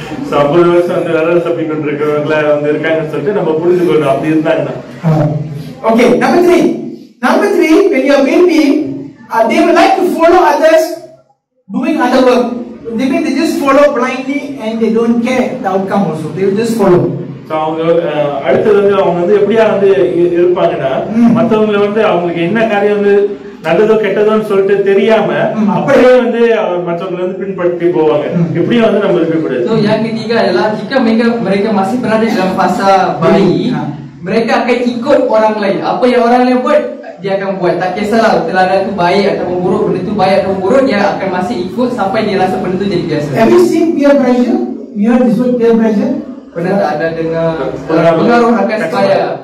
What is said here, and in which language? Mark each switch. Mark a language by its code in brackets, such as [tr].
[ta] 50 வருஷம் வந்து வேலை தப்பி கொண்டிருக்கிறவங்கள வந்து இருக்காங்கன்னு சொல்லிட்டு நம்ம புரிஞ்சுக்கணும். அப்படி இருந்தாங்கன்னா. [en] Okay, number three, when you are baby, they will like to follow others doing other work. They just follow blindly and they don't care the outcome also. They will just follow. [ta] அவங்க அடுத்தது வந்து அவங்க வந்து எப்படியா வந்து இருப்பாங்கன்னா, மற்றவங்களை வந்து அவங்களுக்கு என்ன காரியம் வந்து நல்லதோ கெட்டதோன்னு சொல்லிட்டு தெரியாம அப்படியே வந்து மற்றவங்களை வந்து பின்பற்றி போவாங்க. எப்படியும் வந்து நம்ம இருக்கக்கூடாது. [ms] So yang ketiga adalah jika mereka masih berada dalam fasa bayi, mereka akan ikut orang lain. Apa yang orang lain buat, dia akan buat. Tak kisahlah teladan tu baik ataupun buruk, benda tu baik ataupun buruk, dia akan masih ikut sampai dia rasa benda tu jadi biasa. [en] Have you seen peer pressure? You heard this word peer pressure? [ms] Pernah tak ada dengar pengaruh rakan sebaya?